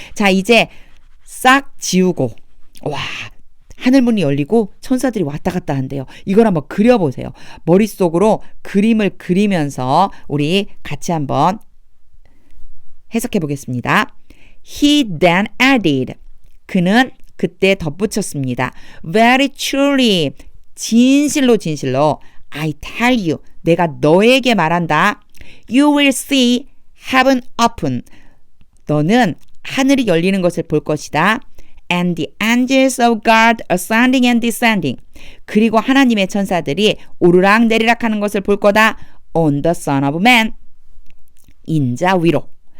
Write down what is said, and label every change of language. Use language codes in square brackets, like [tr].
[ko] 자, 이제 싹 지우고 와, 하늘문이 열리고 천사들이 왔다 갔다 한대요. 이걸 한번 그려보세요. 머릿속으로 그림을 그리면서 우리 같이 한번 해석해 보겠습니다. [en] He then added, [ko] 그는 그때 덧붙였습니다. [en] Very truly, [ko] 진실로 [en] I tell you, [ko] 내가 너에게 말한다. [en] You will see heaven open, [ko] 너는 하늘이 열리는 것을 볼 것이다. [en] And the angels of God ascending and descending. [ko] 그리고 하나님의 천사들이 오르락 내리락 하는 것을 볼 거다. [en] On the Son of Man. [ko] 인자 위로.